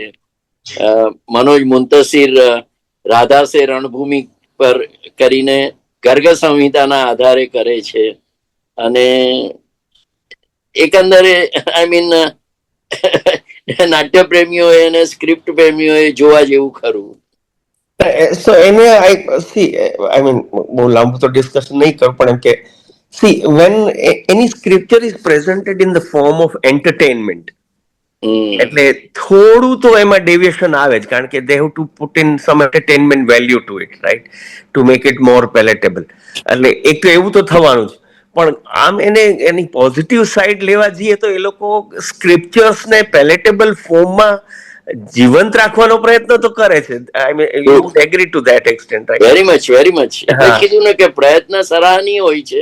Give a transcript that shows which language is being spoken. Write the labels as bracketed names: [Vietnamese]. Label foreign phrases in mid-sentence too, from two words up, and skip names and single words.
[Gujarati] મનોજ મુંતશિર રાધાસે રણભૂમિ પર કરીને ગર્ગ સંહિતાના આધારે કરે છે. અને એકંદરે [English] I mean [Gujarati] નાટ્ય પ્રેમીઓ અને સ્ક્રિપ્ટ પ્રેમીઓ જોવા જેવું ખરું. [English] So એને I mean [Gujarati] બહુ લાંબુ તો ડિસ્કશન નહીં કરું, પણ એમ કે [English] see when any scripture is presented in the form of entertainment, [Gujarati] એટલે થોડું તો એમાં ડેવિએશન આવે જ, કારણ કે [English] they have to put in some entertainment value to it, right, to make it more palatable. [Gujarati] એટલે એક તો એવું તો થવાનું જ. પણ આમ એની પોઝિટિવ સાઈડ લેવા જઈએ તો એ લોકો સ્ક્રિપ્ચર્સને પેલેટેબલ ફોર્મમાં જીવંત રાખવાનો પ્રયત્ન તો કરે છે. [English] I mean you would agree to that extent, right? Very much, very much. એટલે [Gujarati] હા. કીધું ને કે પ્રયત્ન સરાહનીય હોય છે.